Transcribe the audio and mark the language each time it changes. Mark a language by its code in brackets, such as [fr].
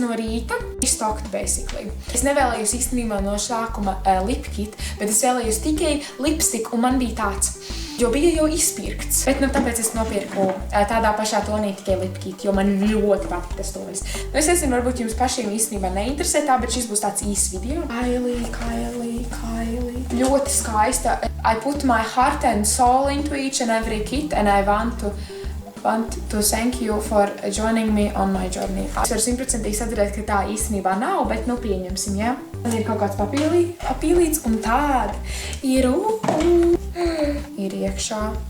[lv] no rīta [en] stocked basically. [lv] Es nevēlējos īstenībā no sākuma lip kit, bet es vēlējos tikai lipstick un man bija tāds, jo bija jau izpirkts. Bet tāpēc es nopirku tādā pašā tonī tikai lip kit, jo man ļoti patīk tas tonis. Es nezinu, varbūt jums pašiem īstenībā neinteresē tā, bet šis būs tāds īsts video. Kylie. Ļoti skaista. [en] I put my heart and soul into each and every kit and I want to thank you for joining me on my journey. [lv] Es varu 100% atcerēt, ka tā īstenībā nav, bet pieņemsim, ja? Man ir kaut kāds papīlīts un tāda ir iekšā.